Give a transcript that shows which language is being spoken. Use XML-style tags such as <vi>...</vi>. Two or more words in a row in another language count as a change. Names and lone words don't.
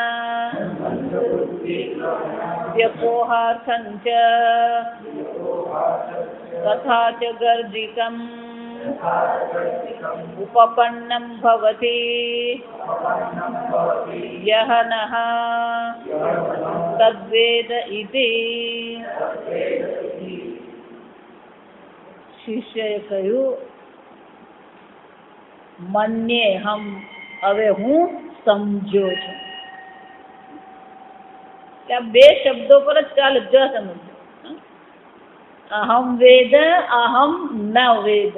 <sa>व्यपोहार्थं च तथा च गर्जितम् उपपन्नं भवति यः नः तद्वेद इति</sa> <gu>શિષ્યએ કહ્યું મન્યેહમ હવે હું સમજ્યો છું કે આ બે શબ્દો પર જ ચાલે જ સમજ</gu> <sa>અહમ વેદ અહમ ન વેદ.</sa>